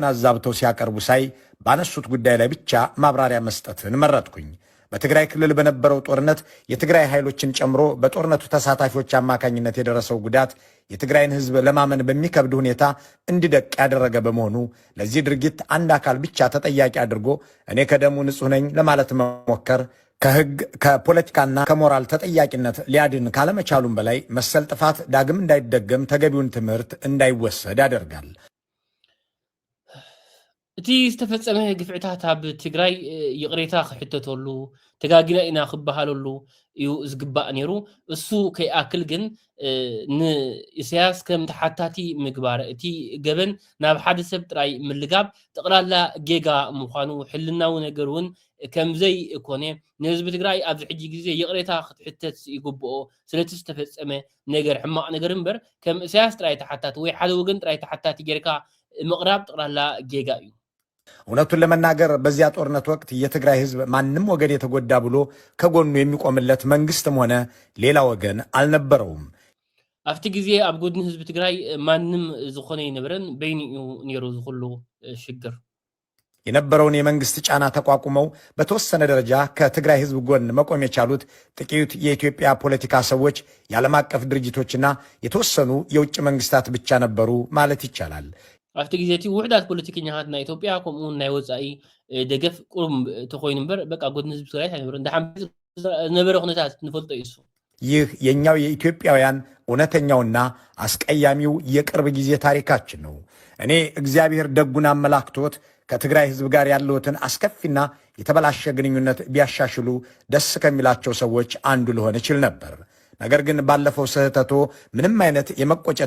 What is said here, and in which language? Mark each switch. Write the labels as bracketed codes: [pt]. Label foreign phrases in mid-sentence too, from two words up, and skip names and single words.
[am] አዛብተው ሲያቀርቡ ሳይ ባነሱት ጉዳይ ላይ ብቻ ማብራሪያ መስጠትን መረጥኩኝ። በትግራይ ክልል በነበረው ጦርነት የትግራይ ኃይሎችን ጨምሮ በጦርነቱ ተሳታፊዎች አማካኝነት የደረሰው ጉዳት የትግራይን ሕዝብ ለማመን በሚከብድ ሁኔታ እንዲደቅ ያደረገ በመሆኑ ለዚህ ድርጊት አንድ አካል ብቻ ተጠያቂ አድርጎ እኔ ከደሙ ንጹሕ ነኝ ለማለት መሞከር ከሕግ ከፖለቲካና ከሞራል ተጠያቂነት ሊያድን ካለመቻሉም በላይ መሰል ጥፋት ዳግም እንዳይደገም ተገቢውን ትምህርት እንዳይወሰድ ያደርጋል። [ti] እቲ ዝተፈፀመ ግፍዕታት ኣብ ትግራይ ይቕሬታ ክሕተተሉ ተጋጊና ኢና ክበሃለሉ እዩ ዝግባእ ነይሩ። እሱ ከይኣክል ግን ንኢሳያስ ከም ተሓታቲ ምግባር እቲ ገበን ናብ ሓደ ሰብ ጥራይ ምልጋብ ጠቕላላ ጌጋ ምዃኑ ሕልናዊ ነገር እውን ከምዘይ እኮነ ንህዝቢ ትግራይ ኣብዚ ሕጂ ግዜ ይቕሬታ ክትሕተት ይግብኦ ስለቲ ዝተፈፀመ ነገር ሕማቕ ነገር እምበር ከም ኢሳያስ ጥራይ ተሓታቲ ወይ ሓደ ወገን ጥራይ ተሓታቲ ጌርካ ምቕራብ ጠቕላላ ጌጋ እዩ። [am] እውነቱን ለመናገር በዚያ ጦርነት ወቅት የትግራይ ሕዝብ ማንም ወገን የተጎዳ ብሎ ከጎኑ የሚቆምለት መንግስትም ሆነ ሌላ ወገን አልነበረውም። [ti] ኣብቲ ግዜ ኣብ ጎድኒ ህዝቢ ትግራይ ማንም ዝኾነ ይነበረን በይኒኡ ነይሩ ዝኩሉ ሽግር [am] የነበረውን የመንግስት ጫና ተቋቁመው በተወሰነ ደረጃ ከትግራይ ሕዝብ ጎን መቆም የቻሉት ጥቂት የኢትዮጵያ ፖለቲካ ሰዎች፣ የዓለም አቀፍ ድርጅቶችና የተወሰኑ የውጭ መንግስታት ብቻ ነበሩ ማለት ይቻላል። [ti] ኣብቲ ግዜ እቲ ውሕዳት ፖለቲከኛታት ናይ ኢትዮጵያ ከምኡውን ናይ ወፃኢ ደገፍ ቁሩም ተኮይኑ እምበር በቃ ጎድኒ ህዝቢ ትግራይ ኣይነበረን እንዳሓንቲ ዝነበረ ኩነታት ንፈልጦ እዩ። [am] ይህ የኛው የኢትዮጵያውያን እውነተኛውና አስቀያሚው የቅርብ ጊዜ ታሪካችን ነው። እኔ እግዚአብሔር ደጉን አመላክቶት ከትግራይ ህዝብ ጋር ያለውትን አስከፊና የተበላሸ ግንኙነት ቢያሻሽሉ ደስ ከሚላቸው ሰዎች አንዱ ልሆን ይችል ነበር። ነገር ግን ባለፈው ስህተቶ ምንም አይነት የመቆጨት